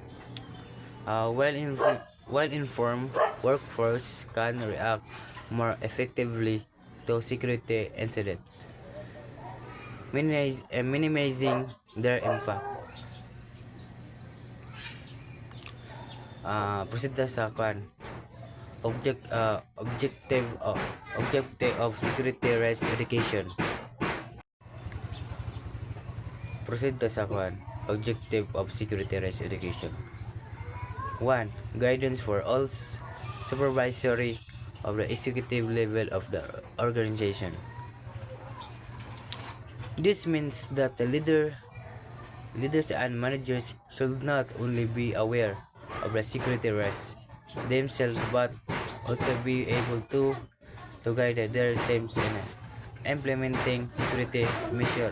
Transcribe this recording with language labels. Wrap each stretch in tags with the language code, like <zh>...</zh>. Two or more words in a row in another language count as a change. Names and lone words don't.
<en>Well-informed workforce can react more effectively to security incidents, minimizing their impact.</en> <hil>Proceed na sa kwan.</hil> <en>Objective of security risk education.</en> <hil>Proceed na sa kwan.</hil> <en>Objective of security risk education. 1. Guidance for all supervisory of the executive level of the organization. This means that the leaders and managers should not only be aware of the security risks themselves but also be able to guide their teams in implementing security measures.</en>